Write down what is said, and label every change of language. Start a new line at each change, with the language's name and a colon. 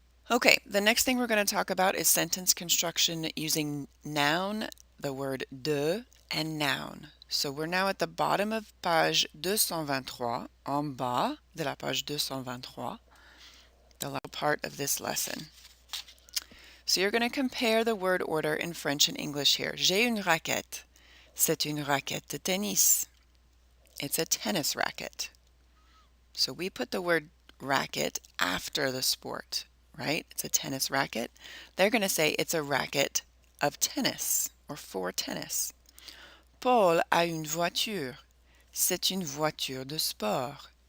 English: Okay, the next thing we're going to talk about is sentence construction using noun, the word de, and noun. So we're now at the bottom of page 223,
French: en bas de la page 223.
English: The last part of this lesson. So you're going to compare the word order in French and English here.
French: J'ai une raquette. C'est une raquette de tennis.
English: It's a tennis racket. So we put the word racket after the sport, right? It's a tennis racket. They're going to say it's a racket of tennis or for tennis.
French: Paul a une voiture. C'est une voiture de sport.